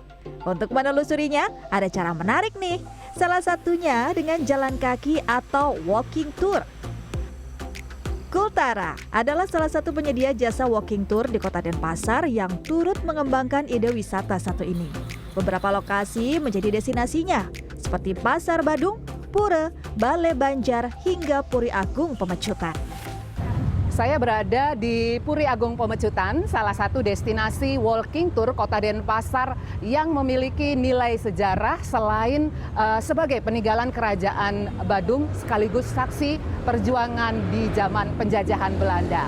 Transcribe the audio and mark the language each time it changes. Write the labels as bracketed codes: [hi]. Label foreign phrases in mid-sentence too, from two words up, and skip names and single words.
[id] Untuk menelusurinya, ada cara menarik nih. Salah satunya dengan jalan kaki atau [en] walking tour. [id] Kultara adalah salah satu penyedia jasa [en] walking tour [id] di kota Denpasar yang turut mengembangkan ide wisata satu ini. Beberapa lokasi menjadi destinasinya, seperti Pasar Badung, Pura, Balai Banjar, hingga Puri Agung Pemecutan. Saya berada di Puri Agung Pemecutan, salah satu destinasi [en] walking tour [id] kota Denpasar yang memiliki nilai sejarah selain sebagai peninggalan kerajaan Badung sekaligus saksi perjuangan di zaman penjajahan Belanda.